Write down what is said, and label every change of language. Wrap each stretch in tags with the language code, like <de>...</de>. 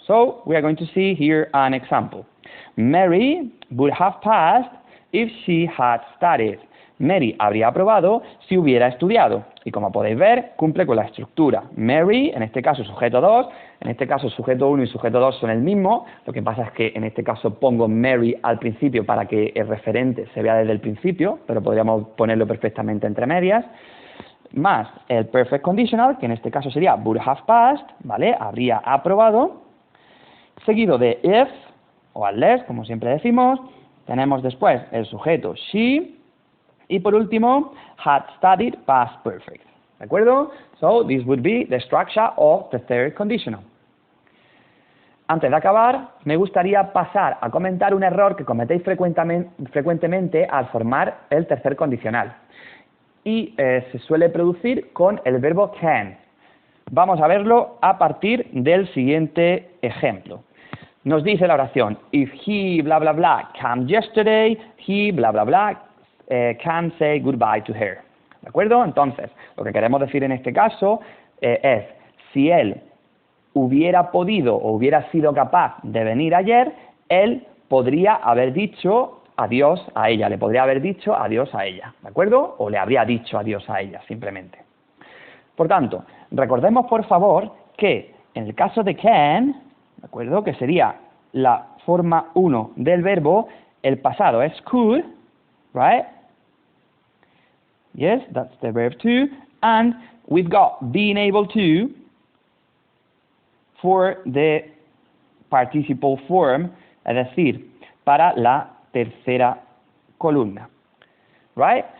<en>So, we are going to see here an example. Mary would have passed if she had studied.</en> <es>Mary habría aprobado si hubiera estudiado. Y como podéis ver, cumple con la estructura. Mary, en este caso sujeto 2, en este caso sujeto 1 y sujeto 2 son el mismo. Lo que pasa es que en este caso pongo Mary al principio para que el referente se vea desde el principio, pero podríamos ponerlo perfectamente entre medias. Más el perfect conditional, que en este caso sería would have passed, ¿vale? Habría aprobado. Seguido de if o unless, como siempre decimos. Tenemos después el sujeto she. Y por último, had studied past perfect. ¿De acuerdo?</es> <en>So, this would be the structure of the third conditional.</en> <es>Antes de acabar, me gustaría pasar a comentar un error que cometéis frecuentemente al formar el tercer condicional. Y se suele producir con el verbo can. Vamos a verlo a partir del siguiente ejemplo.</es> <en>Nos dice la oración, if he bla bla bla came yesterday, he bla bla bla can say goodbye to her. ¿De acuerdo?</en> <es>Entonces, lo que queremos decir en este caso es, si él hubiera podido o hubiera sido capaz de venir ayer, él podría haber dicho adiós a ella, le podría haber dicho adiós a ella, ¿de acuerdo? O le habría dicho adiós a ella, simplemente. Por tanto, recordemos por favor que en el caso de can, ¿de acuerdo? Que sería la forma 1 del verbo, el pasado es could, right?</es> <en>Yes, that's the verb to, and we've got being able to for the participle form, es decir, para la tercera columna, right?</en>